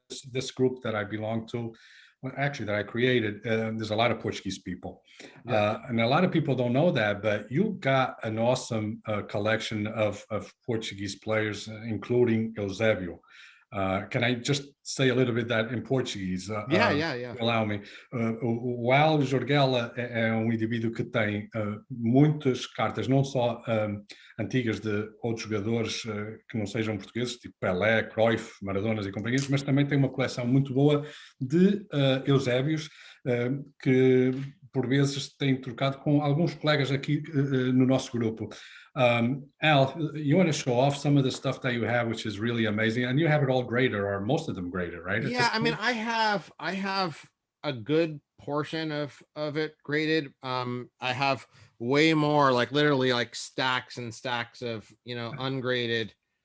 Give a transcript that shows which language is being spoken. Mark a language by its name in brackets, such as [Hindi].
[English] This group that I belong to, actually that I created, there's a lot of Portuguese people, and a lot of people don't know that. But you got an awesome collection of Portuguese players, including Eusebio. Can I just say a little bit that in Portuguese? Yeah. Allow me. [Portuguese] O Al Jurgela é indivíduo que tem muitas cartas, não só antigas de outros jogadores que não sejam portugueses, tipo Pelé, Cruyff, Maradonas e companhias, mas também tem uma coleção muito boa de Eusébios, que por vezes tem trocado com alguns colegas aqui no nosso grupo. [English] Al, you want to show off some of the stuff that you have, which is really amazing, and you have it all graded, or most of them graded, right? Yeah, I mean, I have a good portion of it graded. I have way more, like literally like stacks and stacks of, ungraded